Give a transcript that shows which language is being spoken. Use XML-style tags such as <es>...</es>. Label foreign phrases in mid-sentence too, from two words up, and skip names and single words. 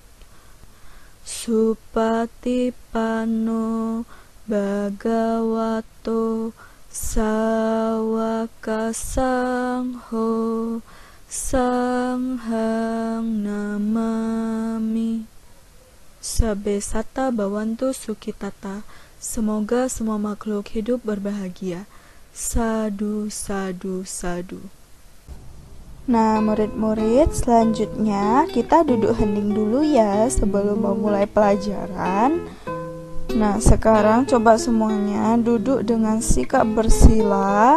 <pi>Supatipanno Bhagavato Sawaka Sangho Sanghang namami. Sabbe satta bhavantu sukhitata.</pi> <id>Semoga semua makhluk hidup berbahagia.</id> <pi>Sadu, sadu, sadu.</pi> <id>Nah, murid-murid, selanjutnya kita duduk hening dulu ya sebelum memulai pelajaran. Nah, sekarang coba semuanya duduk dengan sikap bersila.</id>